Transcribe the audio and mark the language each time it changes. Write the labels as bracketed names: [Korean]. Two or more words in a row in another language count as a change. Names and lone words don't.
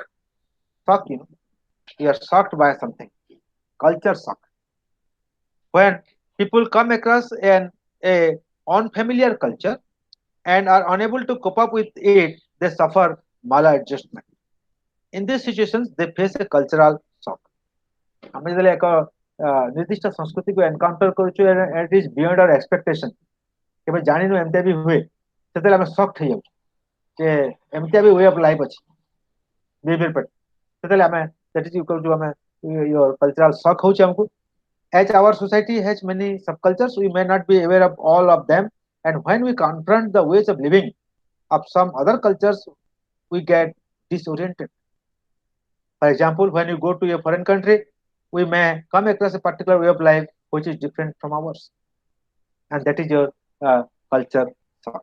[English] Shock, you are shocked by something. Culture shock. When people come across a unfamiliar culture and are unable to cope up with it, they suffer maladjustment. In these situations, they face a cultural shock. [Odia] ଆମେ ଯେତେବେଳେ ଏକ ନିର୍ଦ୍ଦିଷ୍ଟ ସଂସ୍କୃତିକୁ ଏନକାଉଣ୍ଟର କରୁଛୁ [English] it is beyond our expectation. [Odia] କେବେ ଜାଣିନୁ ଏମିତିଆ ବି ହୁଏ ସେତେବେଳେ ଆମେ ସକ୍ଟ ହେଇଯାଉଛୁ ଯେ ଏମିତିଆ ବି [English] way of life [Odia] ଅଛି ବିହେଭିୟର ପାଇଁ ସେତେବେଳେ ଆମେ ସେଠି କରୁଛୁ ଆମେ [English] cultural shock [Odia] ହଉଛି ଆମକୁ [English] as our society has many subcultures we may not be aware of all of them and when we confront the ways of living of some other cultures we get disoriented. For example, when you go to a foreign country we may come across a particular way of life which is different from ours and that is your culture shock.